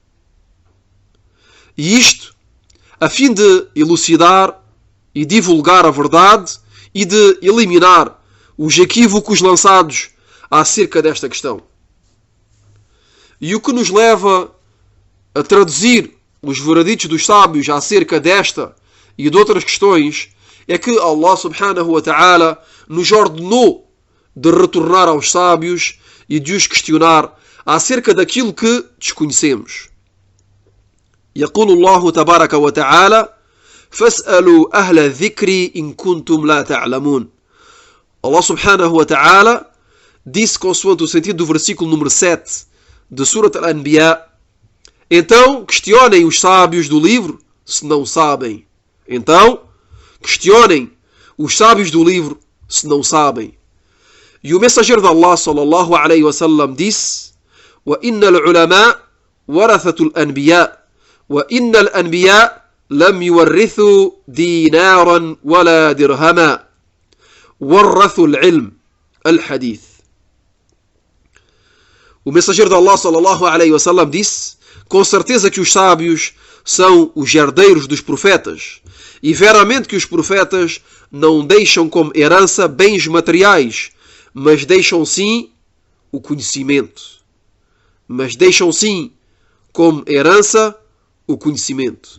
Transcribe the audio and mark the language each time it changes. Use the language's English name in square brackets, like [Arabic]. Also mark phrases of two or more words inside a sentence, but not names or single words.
[Portuguese] E isto a fim de elucidar e divulgar a verdade e de eliminar os equívocos lançados acerca desta questão. E o que nos leva a traduzir os vereditos dos sábios acerca desta e de outras questões é que [Arabic] الله سبحانه وتعالى [Portuguese] nos ordenou de retornar aos sábios e de os questionar acerca daquilo que desconhecemos. [Arabic] يقول الله تبارك وتعالى فاسألوا أهل الذكر إن كنتم لا تعلمون. الله سبحانه وتعالى [Portuguese] disse, consoante o sentido do versículo número 7 de Surat Al-Anbiya: então questionem os sábios do livro se não sabem. Então questionem os sábios do livro se não sabem. E o mensageiro de Allah [Arabic] صلى الله عليه وسلم [Portuguese] disse: [Arabic] وَإِنَّ الْعُلَمَاء وَرَثَةُ الْأَنْبِيَاءِ وَإِنَّ الْأَنْبِيَاء لَمْ يُوَرِّثُوا دِينَارًا وَلَا دِرْهَمًا وَرَّثُوا الْعِلْمَ. الحديث. [Portuguese] O mensageiro de Allah [Arabic] صلى الله عليه وسلم [Portuguese] disse: com certeza que os sábios são os herdeiros dos profetas, e veramente que os profetas não deixam como herança bens materiais, mas deixam sim o conhecimento, mas deixam sim como herança o conhecimento.